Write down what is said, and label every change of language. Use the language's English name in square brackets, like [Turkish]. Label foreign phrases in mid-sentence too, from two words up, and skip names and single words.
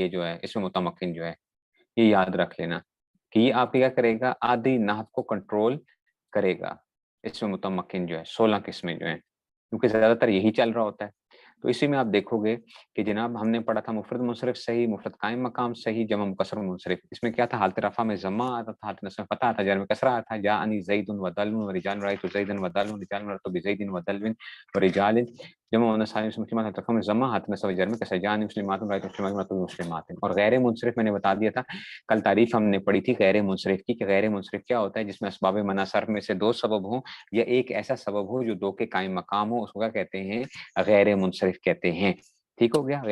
[Urdu] یہ جو ہے اس میں متمکن جو ہے، یہ یاد رکھ لینا کہ یہ آپ کیا کرے گا، آدھی نحو کو کنٹرول کرے گا۔ اس میں متمکن جو ہے 16 قسمیں جو ہیں، کیونکہ زیادہ تر یہی چل رہا ہوتا ہے۔ تو اسی میں آپ دیکھو گے کہ جناب ہم نے پڑھا تھا مفرد منصرف صحیح، مفرد قائم مقام صحیح، جمع مکسر منصرف۔ اس میں کیا تھا، حالت رفع میں ضمہ آتا تھا، حالت نصب میں فتح آتا، جر میں کسرہ آتا، [Arabic] جاءنی زید و دلو و رجال رأیت زید و دلو، رجال مررت بزید و دلو و رجال، [Urdu] جمع مؤنث سالم مسلمات، حالت رفع میں ضمہ، حالت نصب جر میں کسرہ، [Arabic] جاءنی مسلمات رأیت مسلمات مررت بمسلمات۔ [Urdu] اور غیر منصرف میں نے بتا دیا تھا، کل تعریف ہم نے پڑھی تھی غیر منصرف کی، کہ غیر منصرف کیا ہوتا ہے، جس میں اسباب منع صرف میں سے 2 سبب ہوں یا ایک ایسا سبب ہو جو 2 کے قائم مقام ہو، اس کو کیا کہتے ہیں، غیر منصرف کہتے ہیں، ٹھیک ہو گیا۔